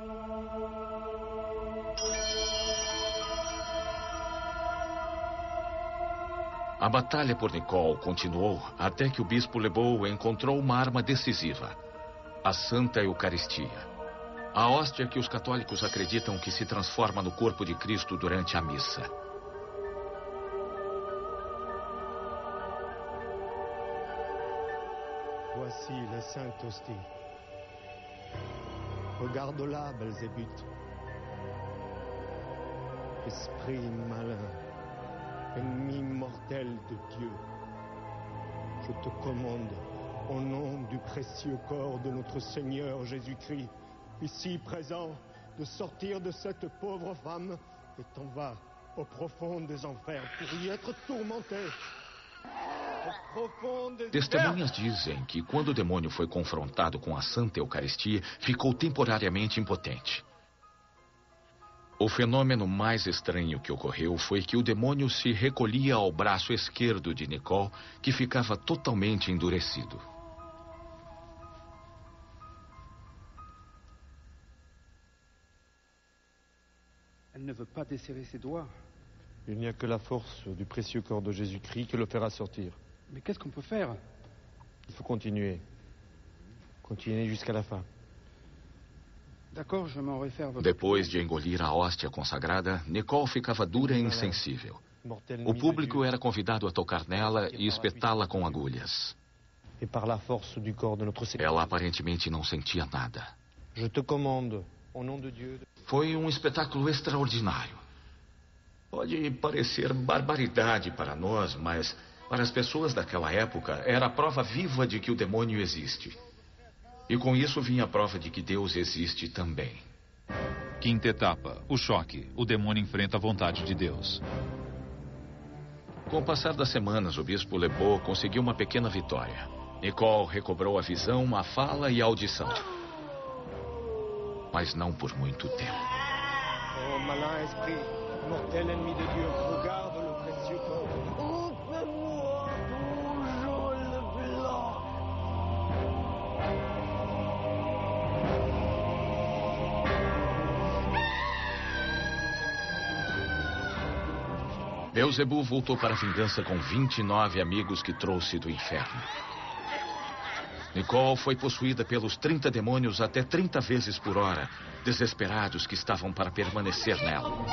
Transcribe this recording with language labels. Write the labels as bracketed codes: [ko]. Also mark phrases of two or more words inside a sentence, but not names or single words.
[pt] A batalha por Nicole continuou até que o bispo Lebeau encontrou uma arma decisiva: a Santa Eucaristia. A hóstia que os católicos acreditam que se transforma no corpo de Cristo durante a missa. [fr] Voici la Sainte Hostie. Regarde-la, Belzébuth. Esprit malin, ennemi mortel de Dieu, je te commande, au nom du précieux corps de notre Seigneur Jésus-Christ, ici présent, de sortir de cette pauvre femme et t'en vas au profond des enfers pour y être tourmenté. [pt] Testemunhas dizem que quando o demônio foi confrontado com a Santa Eucaristia, ficou temporariamente impotente. O fenômeno mais estranho que ocorreu foi que o demônio se recolhia ao braço esquerdo de Nicole, que ficava totalmente endurecido. [fr] Elle ne veut pas desserrer ses doigts. Il n'y a que la force du précieux corps de Jésus-Christ qui le fera sortir. Mais qu'est-ce qu'on peut faire? Il faut continuer. Continuer jusqu'à la fin. D'accord, je m'en réfère. [pt] Depois de engolir a hóstia consagrada, Nicole ficava dura e insensível. O público era convidado a tocar nela e espetá-la com agulhas. [fr] Et par la force du corps de notre Seigneur. [pt] Ela aparentemente não sentia nada. [fr] Je te commande, au nom de Dieu. [pt] Foi um espetáculo extraordinário. Pode parecer barbaridade para nós, mas para as pessoas daquela época era a prova viva de que o demônio existe. E com isso vinha a prova de que Deus existe também. Quinta etapa, o choque. O demônio enfrenta a vontade de Deus. Com o passar das semanas, o bispo Lebeau conseguiu uma pequena vitória. Nicole recobrou a visão, a fala e a audição. Mas não por muito tempo. [fr] Oh, malin esprit, mortel ennemi de Dieu, regarde le précieux corps. Ôte-moi ton jaune blanc. [pt] Beelzebub voltou para a vingança com 29 amigos que trouxe do inferno. Nicole foi possuída pelos 30 demônios até 30 vezes por hora, desesperados que estavam para permanecer nela.